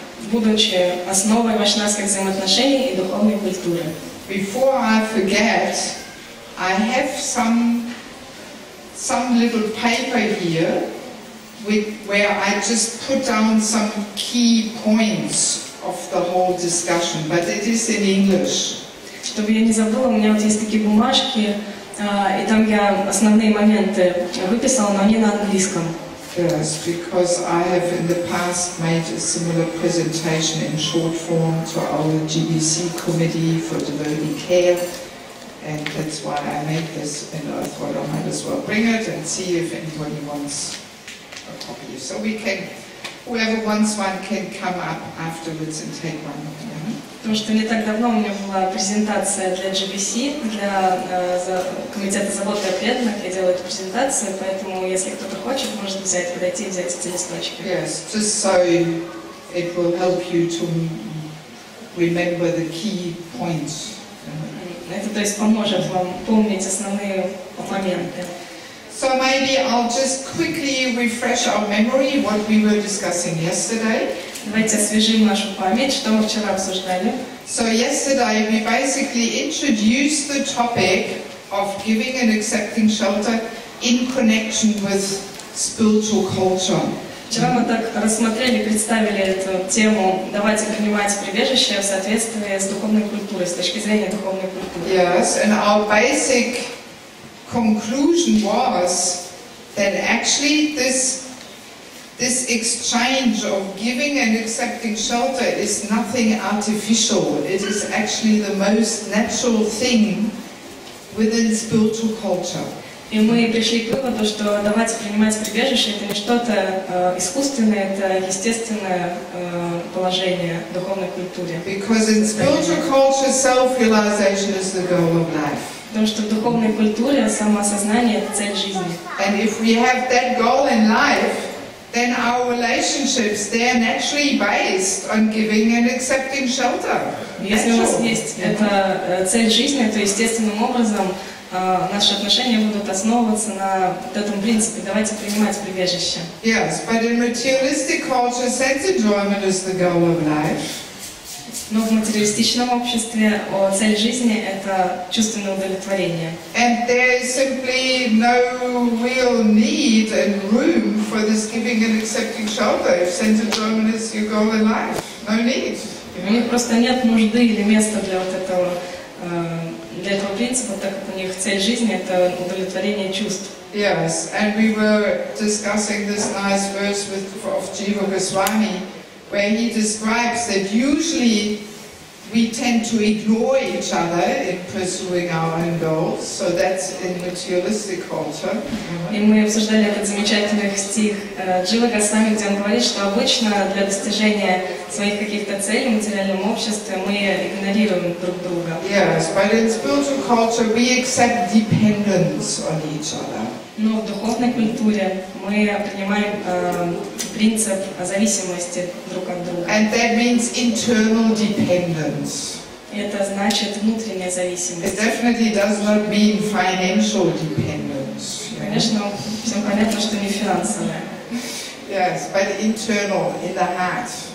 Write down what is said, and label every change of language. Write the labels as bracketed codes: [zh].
[ru] Будучи основой вайшнавских взаимоотношений и духовной культуры. [en] Before I forget, I have some little paper here where I just put down some key points of the whole discussion, but it is in English. [ru] Чтобы я не забыла, у меня вот есть такие бумажки, и там я основные моменты выписала, но они на английском. [en] Yes, because I have in the past made a similar presentation in short form to our GBC committee for devotee care, and that's why I made this, and I thought I might as well bring it and see if anybody wants a copy. So we can, whoever wants one can come up afterwards and take one. [ru] Потому что не так давно у меня была презентация для GBC, для комитета заботы о преданных. Я делаю эту презентацию, поэтому если кто-то хочет, может взять, подойти и взять эти листочки. [en] Yes, just so it will help you to remember the key points. [ru] Это, то есть, поможет вам помнить основные моменты. [en] So maybe I'll just quickly refresh our memory what we were discussing yesterday. [ru] Давайте освежим нашу память, что мы вчера обсуждали. [en] So yesterday we basically introduced the topic of giving and accepting shelter in connection with spiritual culture. [ru] Вчера мы так рассмотрели, представили эту тему «Давать и принимать прибежище» в соответствии с духовной культурой, с точки зрения духовной культуры. [en] Yes, and our basic conclusion was that actually this exchange of giving and accepting shelter is nothing artificial. It is actually the most natural thing within spiritual culture. [ru] И мы пришли к выводу, что давать и принимать прибежище – это не что-то искусственное, это естественное положение в духовной культуре. [en] Because in spiritual culture, self-realization is the goal of life. [ru] Потому что в духовной культуре самоосознание – это цель жизни. [en] And if we have that goal in life, then our relationships, they are naturally based on giving and accepting shelter. [ru] Если у нас есть эта цель жизни, то естественным образом наши отношения будут основываться на этом принципе «давайте принимать прибежище». [en] Yes, but in materialistic culture, sense enjoyment is the goal of life. [ru] Но в материалистичном обществе цель жизни – это чувственное удовлетворение. [en] And there is simply no real need and room for this giving and accepting shelter if sense enjoyment is your goal in life. No need. [ru] У них просто нет нужды или места для вот этого, для этого принципа, так как у них цель жизни — это удовлетворение чувств. [en] Yes, and we were discussing this nice verse of Jiva Goswami, where he describes that usually we tend to ignore each other in pursuing our own goals, so that's in materialistic culture. [ru] И мы обсуждали этот замечательный стих Джива Госвами, где он говорит, что обычно для достижения своих каких-то целей в материальном обществе мы игнорируем друг друга. [en] Yes, but in spiritual culture we accept dependence on each other. [ru] Но в духовной культуре мы принимаем принцип зависимости друг от друга. [en] And that means internal dependence. [ru] Это значит внутренняя зависимость. [en] It definitely does not mean financial dependence. [ru] Конечно, всем понятно, что не финансовая. [en] Yes, but internal, in the heart.